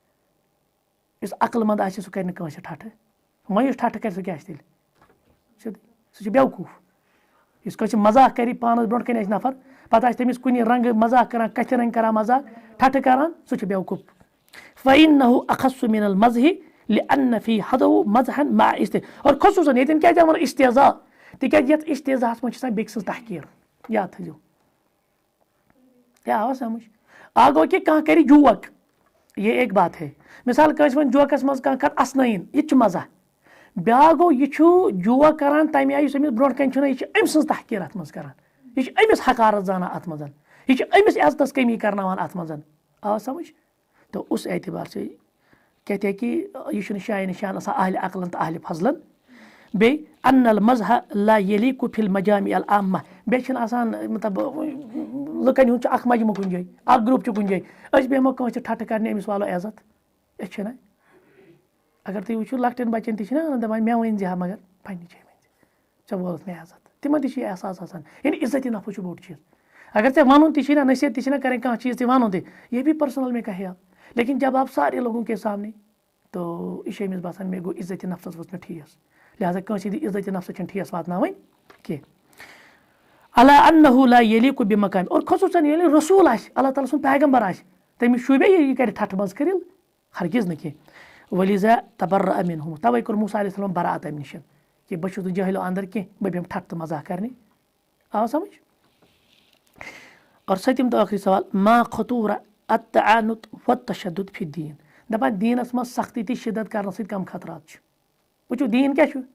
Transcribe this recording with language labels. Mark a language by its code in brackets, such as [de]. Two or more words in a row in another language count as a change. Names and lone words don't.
[ks] یُس عقل منٛد آسہِ سُہ کرِ نہٕ کٲنٛسہِ ٹھٹھٕ وۄنۍ یُس ٹھٹھٕ کرِ سُہ کیاہ آسہِ تیٚلہِ سُہ چھُ بیوقوٗف یُس کٲنٛسہِ مزاق کرِ پانس برونٛٹھ کنہِ آسہِ نفر پتہٕ آسہِ تٔمِس کُنہِ رنگہٕ مزاق کران کتھِ رنگہٕ کران مزاق ٹھٹھٕ کران سُہ چھُ بیوقوٗف [ar] فإنه أخص من المزح لأن في حدو مزحن مع [ks] اور خصوصا ییٚتٮ۪ن کیٛازِ وَنان استعزا تِکیٛازِ یَتھ استعزاہَس منٛز چھِ آسان بیٚکہِ سٕنٛز تحقیٖر یاد تھٲیزیو کیٛاہ آوا سمجھ اکھ گوٚو کہِ کانٛہہ کَرِ جوک [ur] یہ ایک بات ہے [ks] مِثال کٲنٛسہِ وَنہِ جوکَس منٛز کانٛہہ کَتھ اَسنٲیِن یہِ تہِ چھُ مزاح بیٛاکھ گوٚو یہِ چھُ جوک کران تَمہِ آیہِ یُس أمِس برونٛٹھ کَنہِ چھُنہ یہِ چھِ أمۍ سٕنٛز تحقیٖر اَتھ منٛز کران یہِ چھِ أمِس حقارت زانان اَتھ منٛز یہِ چھِ أمِس عزتَس کمی کرناوان اَتھ منٛز آو سمجھ [ur] تو اس اعتبار سے کہتے ہیں کہ [ks] یہ چھُنہٕ شایہِ نِشان آسان اہلِ عقلن تہٕ اہلِ فضلن بیٚیہِ [ar] ان المزح لا یلیٖقُ فی المجامع العامہ [ks] بیٚیہِ چھِنہٕ آسان مطلب لُکن ہُنٛد چھُ اکھ مجمہٕ کُنہِ جایہِ اکھ گرُپ چھُ کُنہِ جایہِ أسۍ بیٚہمو کٲنٛسہِ ٹھٹھٕ کرنہِ أمِس والو عزت أسۍ چھِنہ اگر تُہۍ وٕچھِو لۄکٹٮ۪ن بچن تہِ چھِنہ دپان مےٚ ؤنۍ زِ ہا مگر پننہِ جایہِ ؤنۍ زِ ژےٚ ووٚنُتھ مےٚ عزت تِمن تہِ چھُ یہِ احساس آسان یعنی عزتِ نفس چھُ بوٚڑ چیٖز اگر ژےٚ وَنُن تہِ چھُے نہ نصیحت تہِ چھِنہ کَرٕنۍ کانٛہہ چیٖز تہِ وَنُن تہِ یہ [ur] بھی پٔرسنل میں کہے آپ لیکن جب آپ سارے لوگوں کے سامنے تو [ks] یہِ چھُ أمِس باسان مےٚ گوٚو عزتِ نفسَس وٲژ مےٚ ٹھیس لہٰذا کٲنٛسہِ ہِنٛدِ عزتِ نفسَس چھَنہٕ ٹھیس واتناوٕنۍ کینٛہہ [ar] علی انہُ لا یلیٖقُ بمقامہِ [ks] اور خصوٗصن ییٚلہِ رسوٗل آسہِ اللہ تعالیٰ سُنٛد پیغمبر آسہِ تٔمِس شوٗبیا یہِ کَرِ ٹھٹھٕ منٛز کٔرِل ہرگز نہٕ کینٛہہ [ar] ولذا تبرأ منہُ [ks] تَوَے کوٚر موسیٰ علیہ السلام برات اَمہِ نِش کہِ بہٕ چھُس نہٕ جٲہِلو اندر کینٛہہ بہٕ بیٚہمہٕ ٹھٹھٕ تہٕ مزاح کرنہِ آو سمجھ اور سٔتِم تہٕ ٲخری سوال [ar] ما خطوٗرہ التعنت والتشدد فی الدیٖن [ks] دپان دیٖنس منٛز سختی تہٕ شدت کرنہٕ سۭتۍ کم خطرات چھِ وٕچھِو دیٖن کیٛاہ چھُ